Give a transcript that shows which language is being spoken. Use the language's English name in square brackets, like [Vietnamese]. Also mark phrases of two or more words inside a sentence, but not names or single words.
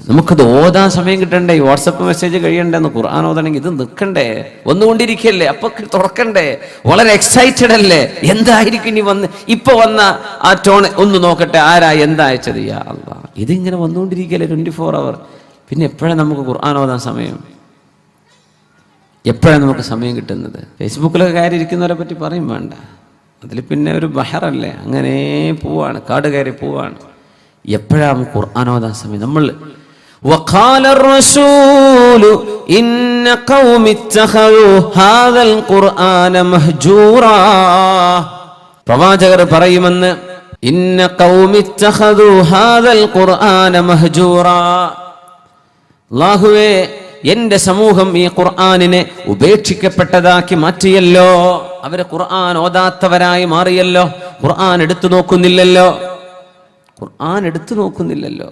[Malayalam] നമുക്കത് ഓതാൻ സമയം കിട്ടണ്ടേ, വാട്സപ്പ് മെസ്സേജ് കഴിയണ്ടെന്ന്, ഖുർആൻ ഓതണമെങ്കിൽ ഇത് നിൽക്കണ്ടേ, വന്നുകൊണ്ടിരിക്കല്ലേ, അപ്പൊ തുറക്കണ്ടേ, വളരെ എക്സൈറ്റഡ് അല്ലേ, എന്തായിരിക്കും ഇനി ഇപ്പൊ വന്ന ആ ടോൺ ഒന്ന് നോക്കട്ടെ, ആരാ എന്താ അയച്ചത്, [Arabic] يا الله, [Malayalam] ഇതിങ്ങനെ വന്നുകൊണ്ടിരിക്കല്ലേ 24 hour. പിന്നെ എപ്പോഴാണ് നമുക്ക് ഖുർആൻ ഓതാൻ സമയം, എപ്പോഴാണ് നമുക്ക് സമയം കിട്ടുന്നത്? ഫേസ്ബുക്കിലൊക്കെ കയറി ഇരിക്കുന്നവരെ പറ്റി പറയും വേണ്ട, അതിൽ പിന്നെ ഒരു ബഹറല്ലേ, അങ്ങനെ പോവാണ്, കാട് കയറി പോവാണ്. എപ്പോഴാണ് ഖുർആൻ ഓതാൻ സമയം? [Arabic] നമ്മൾ وقال الرسول إن قوم اتخذوا هذا القرآن مهجورا, [Malayalam] പ്രവാചകർ പറയുമെന്ന്, [Arabic] إن قومي اتخذوا هذا القرآن مهجورا, [Malayalam] അല്ലാഹുവേ എന്റെ സമൂഹം ഈ ഖുർആനിനെ ഉപേക്ഷിക്കപ്പെട്ടതാക്കി മാറ്റിയല്ലോ, അവരെ ഖുർആൻ ഓതാത്തവരായി മാറിയല്ലോ, ഖുർആൻ എടുത്തു നോക്കുന്നില്ലല്ലോ.